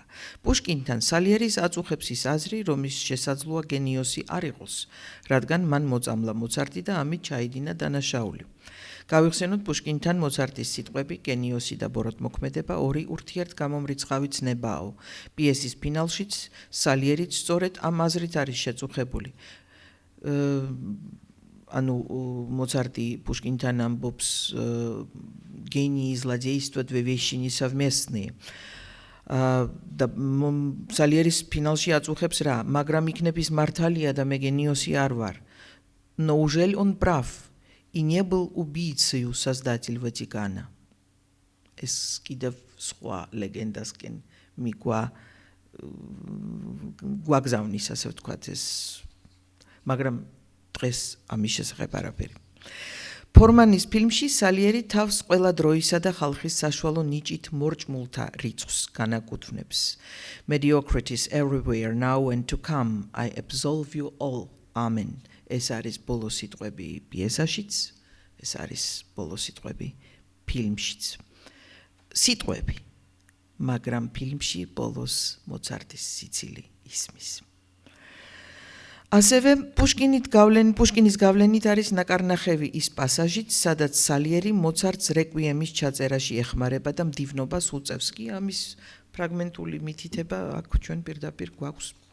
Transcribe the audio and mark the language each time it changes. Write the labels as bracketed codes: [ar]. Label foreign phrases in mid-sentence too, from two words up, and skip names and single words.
[ka] პუშკინთან სალიერის აწუხებს ის აზრი, რომ ის შესაძლოა გენიოსი არ იყოს, რადგან მან მოწამლა მოცარტი და ამით ჩაიდინა დანაშაული. გავიხსენოთ პუშკინთან მოცარტის სიტყვები, გენიოსი და ბოროტმოქმედება ორი ურთიერთგამომრიცხავი ცნებაო. პიესის ფინალშიც სალიერიც სწორედ ამ აზრით არის შეწუხებული. ანუ Моцарти Пушкинთან ამბობს [ru] гении и злодейство две вещи несовместные. [ka] და სალიერის ფინალში აწუხებს რა, მაგრამ იქნების მართალია და მე გენიოსი არ ვარ. [ru] Но ужель он прав и не был убийцей создатель Ватикана? [ka] ეს კიდევ სხვა ლეგენდასკენ გვაგზავნის, ასე ვთქვათ, ეს მაგრამ დღეს ამის შესახებ არაფერი. ფორმანის ფილმში სალიერი თავს ყველა დროისა და ხალხის საშუალო ნიჭით მორჭმულთა რიცხვს განაკუთვნებს. [en] Mediocrities everywhere now and to come, I absolve you all. Amen. [ka] ეს არის ბოლო სიტყვები პიესაშიც, ეს არის ბოლო სიტყვები ფილმშიც. სიტყვები, მაგრამ ფილმში ბოლოს მოცარტის სიცილი ისმის. ასევე პუშკინის გავლენით არის ნაკარნახევი ის პასაჟიც, სადაც სალიერი მოცარტს რეკვიემის ჩაწერაში ეხმარება და მდივნობას უწევს კი ამის ფრაგმენტული მითითება აქ ჩვენ პირდაპირ გვაქვს.